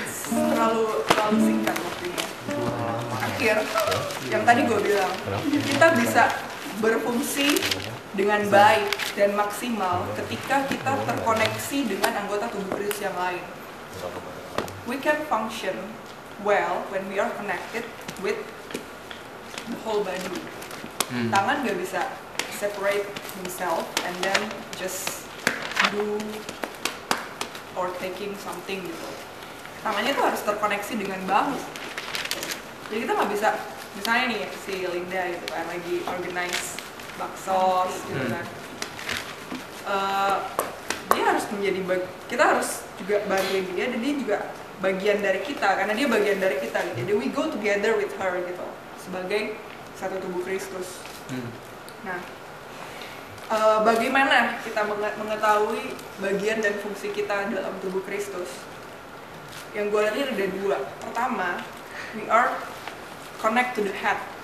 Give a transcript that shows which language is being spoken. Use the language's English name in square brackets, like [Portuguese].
[Indonesian] Terlalu singkat waktunya. Akhir, yang tadi gue bilang, kita bisa berfungsi dengan baik dan maksimal ketika kita terkoneksi dengan anggota tubuh Kristus yang lain. [English] We can function well when we are connected with the whole body. [Indonesian] Tangan gak bisa [English] separate himself and then just do or taking something [Indonesian] gitu. Tangannya tuh harus terkoneksi dengan bahu. Jadi kita nggak bisa, misalnya nih si Linda gitu kan lagi organize baksos gitu kan. Dia harus menjadi kita harus juga bantuin dia, dan dia juga bagian dari kita karena dia bagian dari kita gitu. Jadi [English] we go together with her [Indonesian] gitu sebagai satu tubuh Kristus. Nah, bagaimana kita mengetahui bagian dan fungsi kita dalam tubuh Kristus? Yang gue lihat ini ada dua. Pertama, [English] we are connect to the head.